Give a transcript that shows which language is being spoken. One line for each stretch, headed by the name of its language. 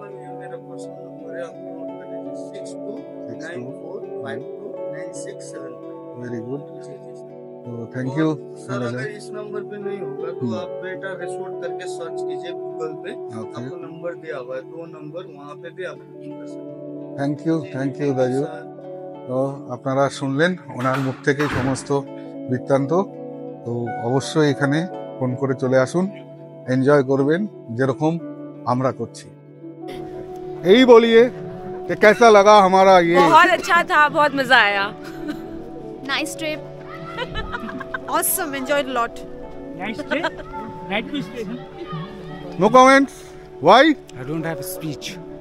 Hindi: Number ये मेरा personal number है, आप नोट कर लीजिए 6294529675।
English: very good,
Hindi: जी जी सर।
English: तो thank you.
Hindi: सर अगर इस नंबर पे नहीं होगा तो आप बेटा रिसोर्ट करके सर्च कीजिए गूगल पे, आपको नंबर दिया हुआ है 2 नंबर, वहाँ पे भी आप बुकिंग कर सकते हैं।
English: Thank you দাজু।
Bangla: তো আপনারা শুনলেন ওনার মুখ থেকেই সমস্ত বৃত্তান্ত। তো অবশ্যই এখানে ফোন করে চলে আসুন, এনজয় করবেন যেরকম আমরা করছি।
Hindi: এই বলিয়ে कि कैसा लगा हमारा ये? बहुत अच्छा था, बहुत मजा आया।
English: Nice trip. Awesome, enjoyed a lot. Nice trip. Night we stayed. No comments, why? I don't have a speech.